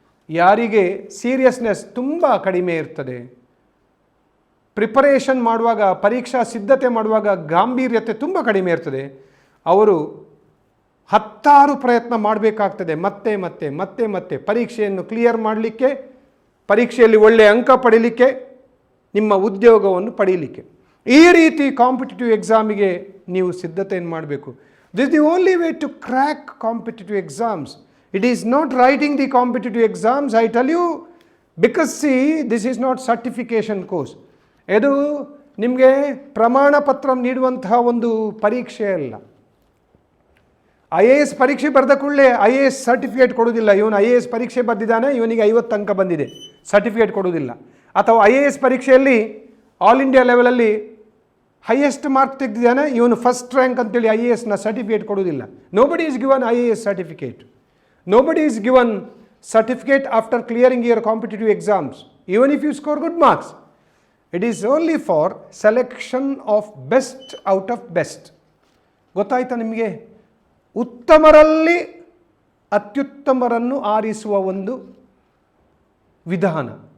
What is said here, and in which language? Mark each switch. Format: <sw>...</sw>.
<kn>ಯಾರಿಗೆ ಸೀರಿಯಸ್ನೆಸ್ ತುಂಬ ಕಡಿಮೆ ಇರ್ತದೆ, ಪ್ರಿಪರೇಷನ್ ಮಾಡುವಾಗ, ಪರೀಕ್ಷಾ ಸಿದ್ಧತೆ ಮಾಡುವಾಗ ಗಾಂಭೀರ್ಯತೆ ತುಂಬ ಕಡಿಮೆ ಇರ್ತದೆ, ಅವರು 10 ಪ್ರಯತ್ನ ಮಾಡಬೇಕಾಗ್ತದೆ. ಮತ್ತೆ ಪರೀಕ್ಷೆಯನ್ನು ಕ್ಲಿಯರ್ ಮಾಡಲಿಕ್ಕೆ, ಪರೀಕ್ಷೆಯಲ್ಲಿ ಒಳ್ಳೆಯ ಅಂಕ ಪಡೀಲಿಕ್ಕೆ, ನಿಮ್ಮ ಉದ್ಯೋಗವನ್ನು ಪಡೀಲಿಕ್ಕೆ. ಈ ರೀತಿ ಕಾಂಪಿಟೇಟಿವ್ ಎಕ್ಸಾಮಿಗೆ ನೀವು ಸಿದ್ಧತೆಯನ್ನು ಮಾಡಬೇಕು.</kn> <en>This the only way to crack competitive exams. It is not writing the competitive exams, I tell you, because see, this is not certification course.</en> <kn>ಇದು ನಿಮಗೆ ಪ್ರಮಾಣ ಪತ್ರ ನೀಡುವಂತಹ ಒಂದು ಪರೀಕ್ಷೆ ಅಲ್ಲ. IAS ಪರೀಕ್ಷೆ ಬರೆದ ಕೂಡಲೇ IAS ಸರ್ಟಿಫಿಕೇಟ್ ಕೊಡೋದಿಲ್ಲ. ಇವನು IAS ಪರೀಕ್ಷೆ ಬರೆದಿದ್ದಾನೆ, ಇವನಿಗೆ 50 ಅಂಕ ಬಂದಿದೆ, ಸರ್ಟಿಫಿಕೇಟ್ ಕೊಡೋದಿಲ್ಲ. ಅಥವಾ IAS ಪರೀಕ್ಷೆಯಲ್ಲಿ ಆಲ್ ಇಂಡಿಯಾ ಲೆವೆಲಲ್ಲಿ ಹೈಯೆಸ್ಟ್ ಮಾರ್ಕ್ ತೆಗೆದಿದ್ದಾನೆ, ಇವನು ಫಸ್ಟ್ ರ್ಯಾಂಕ್ ಅಂತೇಳಿ IASನ ಸರ್ಟಿಫಿಕೇಟ್ ಕೊಡೋದಿಲ್ಲ.</kn> <en>Nobody is given IAS certificate. Nobody is given certificate after clearing your competitive exams, even if you score good marks. It is only for selection of best out of best.</en> <kn>ಗೊತ್ತಾಯ್ತಾ ನಿಮಗೆ? ಉತ್ತಮರಲ್ಲಿ ಅತ್ಯುತ್ತಮರನ್ನು ಆರಿಸುವ ಒಂದು ವಿಧಾನ.</kn>